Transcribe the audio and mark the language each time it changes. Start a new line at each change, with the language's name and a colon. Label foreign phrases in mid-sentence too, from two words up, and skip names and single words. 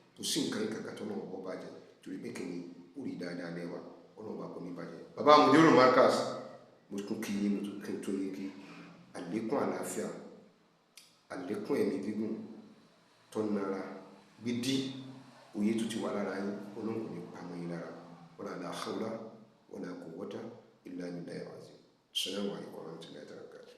Yoruba: kò sí nǹkan yìí kankan tó náà wọ́n bàjẹ́ torí pé kìíní ó rí dáadáa lẹ́wà ọlọ́run bá kò ní bàjẹ́. bàbá Mudiru Markaz mo tún kí yín mo tún kí n tó yín kí àlékún àlàáfíà àlékún ẹ̀mí gígùn tó nara gbídí òye tó ti wà lára yín ọlọ́run kò ní pamọ́ yín lára
Arabic: ولا حول ولا قوة إلا بالله العظيم. السلام عليكم ورحمة الله وبركاته.